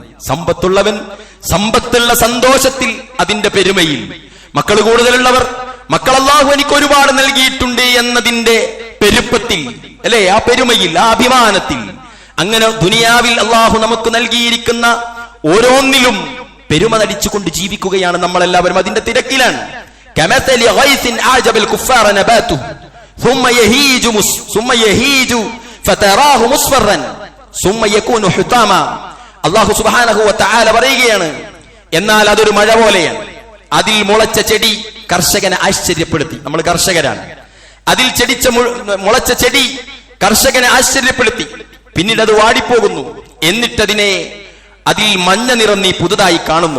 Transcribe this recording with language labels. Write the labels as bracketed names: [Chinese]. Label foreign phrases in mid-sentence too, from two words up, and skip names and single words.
[Malayalam] സമ്പത്തുള്ളവൻ സമ്പത്തുള്ള സന്തോഷത്തിൽ, അതിന്റെ പെരുമയിൽ, മക്കൾ കൂടുതലുള്ളവർ മക്കൾ അല്ലാഹു എനിക്ക് ഒരുപാട് നൽകിയിട്ടുണ്ട് എന്നതിന്റെ പെരുപ്പത്തിൽ, അല്ലെ, ആ പെരുമയിൽ, ആ അഭിമാനത്തിൽ, അങ്ങനെ ദുനിയാവിൽ അല്ലാഹു നമുക്ക് നൽകിയിരിക്കുന്ന ഓരോന്നിലും പെരുമ നടിച്ചുകൊണ്ട് ജീവിക്കുകയാണ് നമ്മളെല്ലാവരും. അതിന്റെ തിരക്കിലാണ്. [Arabic] كمثل غيث أعجب الكفار نباته ثم يهيج فتراه مصفرا ثم يكون حطاما. [Malayalam] അല്ലാഹു [Arabic] سبحانه وتعالى [Malayalam] പറയുകയാണ്, എന്നാൽ അതൊരു മഴ പോലെയാണ്. അതിൽ മുളച്ച ചെടി കർഷകനെ ആശ്ചര്യപ്പെടുത്തി. നമ്മൾ കർഷകരാണ്. അതിൽ മുളച്ച ചെടി കർഷകനെ ആശ്ചര്യപ്പെടുത്തി. പിന്നീട് അത് വാടിപ്പോകുന്നു. എന്നിട്ടതിനെ അതിൽ മഞ്ഞ നിറം നീ പുതുതായി കാണുന്നു.